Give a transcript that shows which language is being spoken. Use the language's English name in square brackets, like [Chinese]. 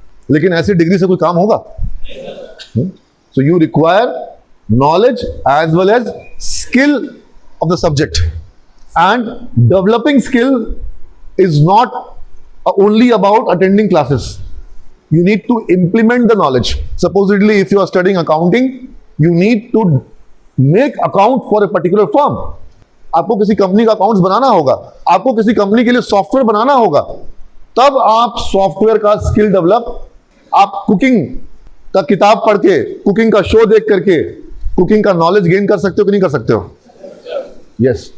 [Hindi] लेकिन ऐसी डिग्री से कोई काम होगा? [English] So you require knowledge as well as skill of the subject, and developing skill is not only about attending classes. You need to implement the knowledge. Supposedly, if you are studying accounting, you need to make account for a particular firm. [Hindi] आपको किसी company का accounts बनाना होगा, आपको किसी company के लिए software बनाना होगा, तब आप सॉफ्टवेयर का स्किल डेवलप, आप कुकिंग का किताब पढ़ के, कुकिंग का शो देख करके कुकिंग का नॉलेज गेन कर सकते हो कि नहीं कर सकते हो? यस।